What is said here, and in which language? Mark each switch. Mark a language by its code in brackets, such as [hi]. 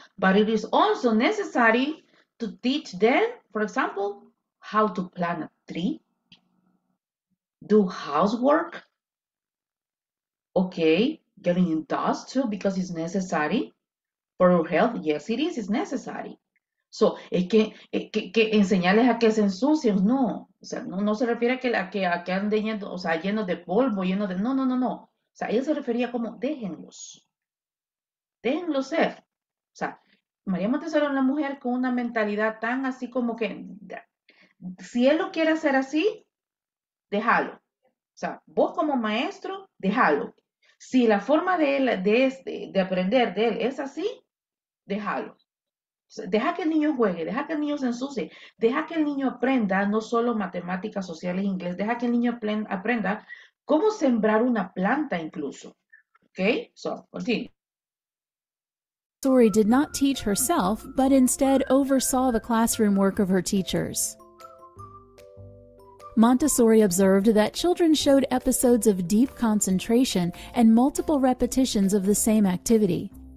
[en] But it is also necessary to teach them, for example, how to plant a tree, do housework, okay, getting in dust too, because it's necessary for our health. Yes, it is, it's necessary. [es] So, es que enseñarles a que se ensucien, no. O sea, no se refiere a que anden llenos, o sea, llenos de polvo, llenos de... No. O sea, ella se refería como, déjenlos ser. O sea, María Montessori era una mujer con una mentalidad tan así como que, si él lo quiere hacer así, déjalo. O sea, vos como maestro, déjalo. Si la forma de él, de aprender de él es así, déjalo. Deja que el niño juegue, deja que el niño se ensucie, deja que el niño aprenda no solo matemáticas, sociales, inglés, deja que el niño aprenda cómo sembrar una planta incluso. [en] Okay, so continue. Montessori did not teach herself, but instead oversaw the classroom work of her teachers. Montessori observed that children showed episodes of deep concentration and multiple repetitions of the same activity.